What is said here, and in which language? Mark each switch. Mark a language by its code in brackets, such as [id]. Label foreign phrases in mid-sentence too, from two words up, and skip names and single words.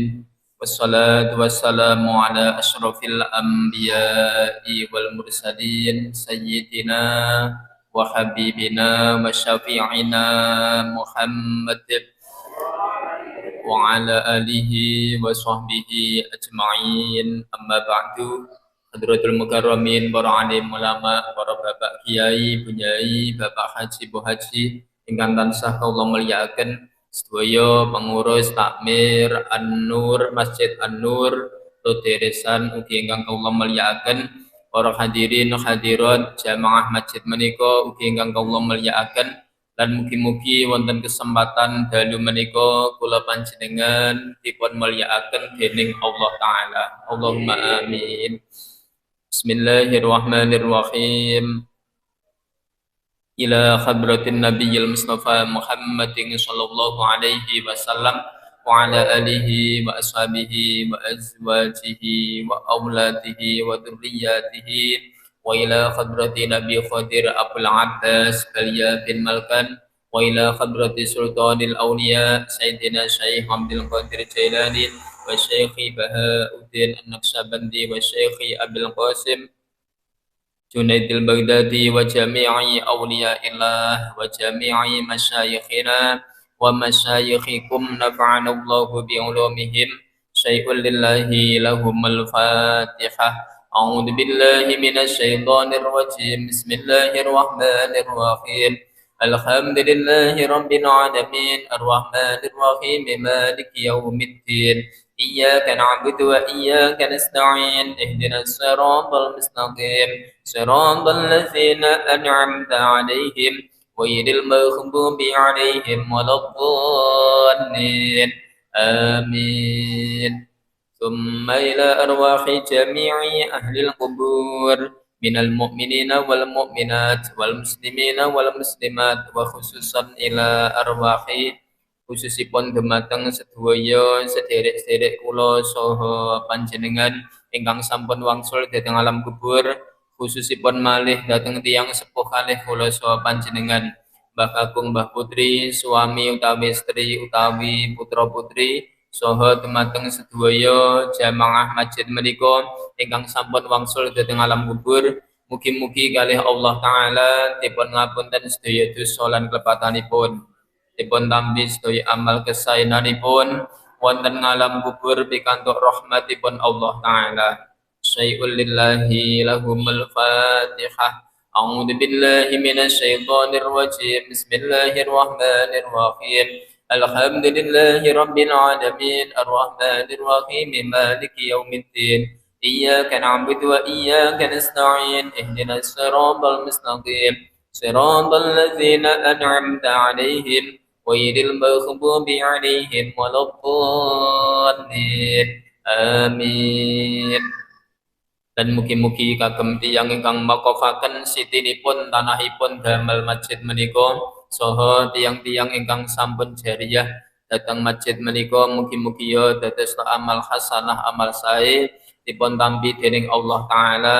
[ar] والصلاة والسلام على أشرف الأنبياء والمرسلين سيدنا وحبيبنا وشفيعنا محمد وعلى آله وصحبه أجمعين. أما بعد. حضرة المكرمين, [jv] para alim ulama, para bapak kiai, bunyai, bapak haji, bu haji, ingkang tansah kula mulyakaken sedaya pengurus takmir An-Nur, Masjid An-Nur, Tuderesan ugi ingkang kula mulyakaken para hadirin hadirat jamaah masjid menika ugi ingkang kula mulyakaken lan mugi-mugi wonten kesempatan dalu menika kula panjenengan dipun mulyakaken dening Allah taala. [ar] اللهم آمين. بسم الله الرحمن الرحيم. إلى حضرة النبي المصطفى محمد صلى الله عليه وسلم وعلى آله وأصحابه وأزواجه و وأولاده وذرياته وإلى حضرة نبي خضر أبو العباس بليا بن ملكان وإلى حضرة سلطان الأولياء سيدنا شيخ عبد القادر جيلاني وشيخ بهاء الدين النقشبندي وشيخ أبو القاسم جنيد البغدادي وجميع أولياء الله وجميع مشايخنا ومشايخكم نفعنا الله بعلومهم شيء لله لهم الفاتحة. أعوذ بالله من الشيطان الرجيم. بسم الله الرحمن الرحيم. الحمد لله رب العالمين الرحمن الرحيم مالك يوم الدين. إياك نعبد وإياك نستعين. اهدنا الصراط المستقيم. صراط الذين أنعمت عليهم غير المغضوب عليهم ولا الضالين. آمين. ثم إلى أرواح جميع أهل القبور من المؤمنين والمؤمنات والمسلمين والمسلمات و خصوصا إلى أرواح [jv] khususipun dumateng sedaya sederek-sederek kula saha panjenengan ingkang sampun wangsul dhateng alam kubur, khususipun malih dhateng tiyang sepuh kalih kula saha panjenengan Mbah Kakung Mbah Putri, suami utawi istri utawi putra-putri saha dumateng sedaya jamaah masjid menika ingkang sampun wangsul dhateng alam kubur. Mugi-mugi kalih Allah taala dipun ngapunten sedaya dosa lan klepatanipun. Dipun tampi sedaya amal kesaenanipun wonten ngalam kubur pikantuk rahmatipun Allah taala. [ar] شيء لله لهم الفاتحة. أعوذ بالله من الشيطان الرجيم. بسم الله الرحمن الرحيم. الحمد لله رب العالمين الرحمن الرحيم مالك يوم الدين. إياك نعبد وإياك نستعين. اهدنا الصراط المستقيم. صراط الذين أنعمت عليهم غير المغضوب عليهم ولا الضالين. آمين. [jv] Dan mugi-mugi kagem tiyang ingkang makofaken sitinipun tanahipun damel masjid menika saha tiyang-tiyang ingkang sampun jariyah dhateng masjid menika mugi-mugi ya dados amal hasanah amal sae dipun tampi dening Allah taala.